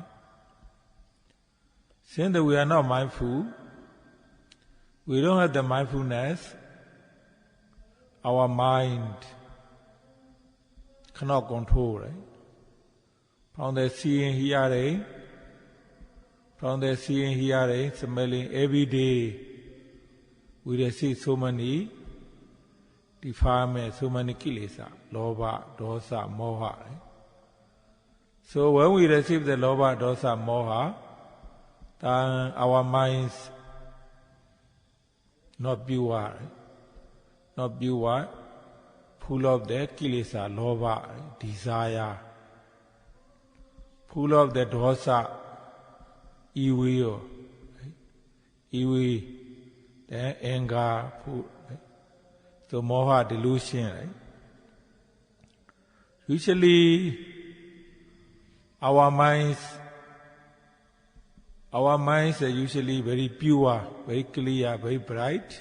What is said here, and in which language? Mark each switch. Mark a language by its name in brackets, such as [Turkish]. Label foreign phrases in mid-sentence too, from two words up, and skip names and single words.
[English] Since we are not mindful, we don't have the mindfulness, our mind cannot control, right? From the seeing, hearing, smelling, every day we receive so many defilements, so many [Pali] kilesa, lobha, dosa, moha. [English] Right? So when we receive the [Pali] lobha, dosa, moha, [English] then our minds not pure, right? Not pure, full of the [Pali] kilesa, lobha, [English] desire, full of the dosa, evil, then anger, right? So moha, delusion. Right? Usually, our minds are usually very pure, very clear, very bright.